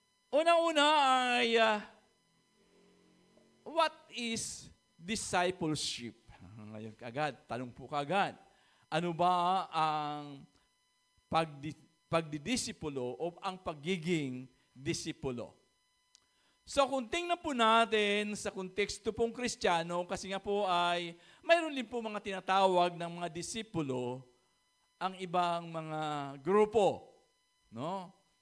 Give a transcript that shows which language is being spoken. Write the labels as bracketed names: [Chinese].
[Filipino] Una-una ay, [English] what is discipleship? [Filipino] Ngayon kaagad, tanong po kaagad. Ano ba ang pagdidisipulo o ang pagiging disipulo? So kung tingnan po natin sa konteksto pong Kristiyano, kasi nga po ay mayroon din po mga tinatawag ng mga disipulo ang ibang mga grupo. No?